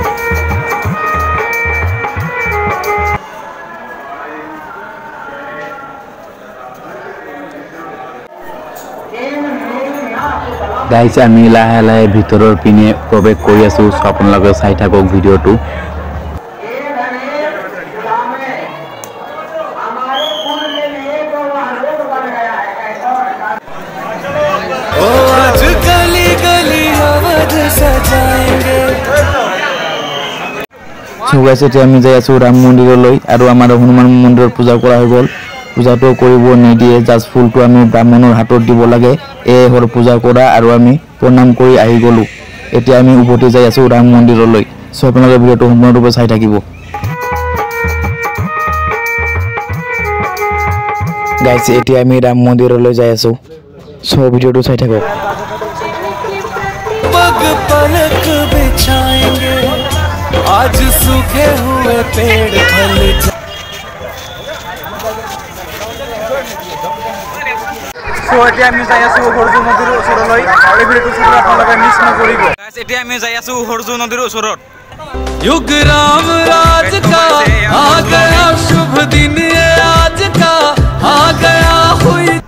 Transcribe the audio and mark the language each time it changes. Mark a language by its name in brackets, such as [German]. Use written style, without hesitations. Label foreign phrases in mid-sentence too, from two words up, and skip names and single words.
[Assamese] গাইজ আমি লাহে লাহে ভিতৰৰ পিনে প্ৰৱেশ কৰি আছোঁ চ' আপোনালোকে চাই থাকক ভিডিঅ'টো [Hindi] ओ आज गली गली अवध सजाएंगे [Assamese] চ' গাইজ এতিয়া আমি যাই আছোঁ ৰাম মন্দিৰলৈ আৰু আমাৰ হনুমান মন্দিৰত পূজা কৰা হৈ গ'ল পূজাটো কৰিব নিদিয়ে জাষ্ট ফুলটো আমি ব্ৰাহ্মণৰ হাতত দিব লাগে এয়ে হ'ল পূজা কৰা আৰু আমি প্ৰণাম কৰি আহি গ'লোঁ এতিয়া আমি উভতি যাই আছোঁ ৰাম মন্দিৰলৈ চ' আপোনালোকে ভিডিঅ'টো সম্পূৰ্ণৰূপে চাই থাকিব গাইজ এতিয়া আমি ৰাম মন্দিৰলৈ যাই আছোঁ চ' ভিডিঅ'টো চাই থাকক [Hindi] पग पलक बिछाएंगे आज सूखे हुए पेड़ फल [Assamese] চ' এতিয়া আমি যাই আছোঁ সৰজু নদীৰ ওচৰলৈ এই ভিডিঅ'টো চালে আপোনালোকে মিছ নকৰিব গাইজ এতিয়া আমি যাই আছোঁ সৰজু নদীৰ ওচৰত [Hindi] युग राम राज का आ गया शुभ दिन ये आज का आ गया हुई